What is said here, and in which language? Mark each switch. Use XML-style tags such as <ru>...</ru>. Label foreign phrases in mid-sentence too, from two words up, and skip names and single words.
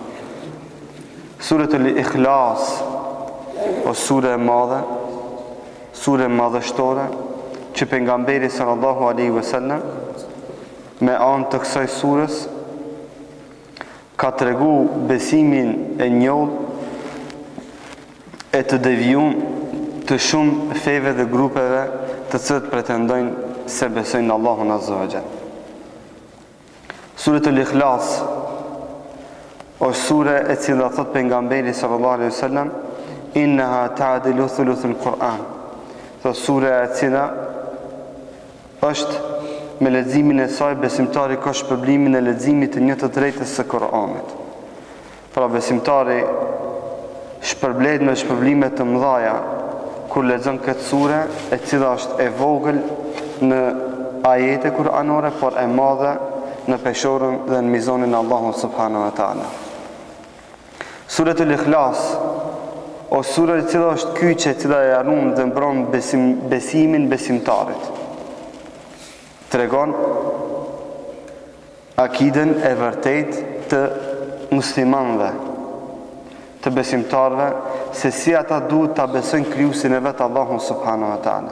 <sq>Suratul Ikhlas është sure e madhe, sure madhështore që pejgamberi</sq> <ar>صلى الله عليه وسلم</ar> <sq>me anë të kësaj surës ka tregu besimin e njollë e të devijum të shumë feve dhe grupeve të cilët pretendojnë se besojnë Allahun</sq> <ar>عز وجل.</ar> <sq>Suratul Ikhlas është sure e cila thot pejgamberi</sq> <ar>صلى الله عليه وسلم إنها تعدل ثلث القرآن.</ar> <sq>Thot sure e cila është me leximin e saj besimtari ka shpërblimin e leximit të 1/3 së Kuranit. Pra besimtari shpërblet me shpërblime të mëdha kur lexon këtë sure, e cila është e vogël në ajete kuranore, por e madhe në peshorën dhe në mizonin e Allahut</sq> <ar>سبحانه وتعالى.</ar> <sq>Suratul Ikhlas është sura e cila është kyçe e cila e harron dhe mbron besimin besimtarit. Tregon akiden e vërtet të muslimanëve, të besimtarve, se si ata duhet ta besojnë krijuesin e vet Allahun</sq> <ar>سبحانه وتعالى.</ar>